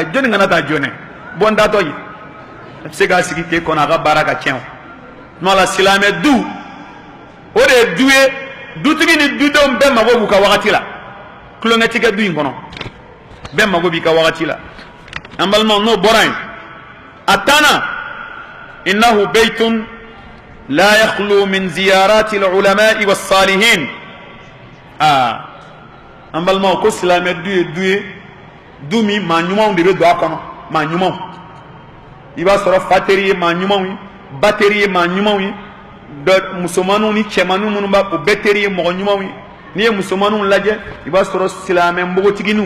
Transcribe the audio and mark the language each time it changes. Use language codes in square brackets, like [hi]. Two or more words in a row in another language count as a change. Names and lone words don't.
[bm] ye jɔnni kana taa jɔnɛ bɔn datɔ ye a bɛ se k'a sigi k'e kɔnɔ a ka baara ka tiɲɛ o tuma la silamɛ du o de ye du ye dutigi ni dudenw bɛɛ mago b'u ka wagati la kulonkɛ ti kɛ du in kɔnɔ bɛɛ mago b'i ka wagati la an balimaw n'o bɔra yen a tanna [ar] إنه بيت لا يخلو من زيارة العلماء والصالحين [bm] an balimaw ko silamɛ du ye du ye du min maa ɲumanw de bɛ don a kɔnɔ maa ɲumanw i b'a sɔrɔ fa teri ye maa ɲumanw ye ba teri ye maa ɲumanw ye musomanninw ni cɛmanninw minnu b'a o bɛɛ teri ye mɔgɔ ɲumanw ye n'i ye musomanninw lajɛ i b'a sɔrɔ silamɛ npogotigininw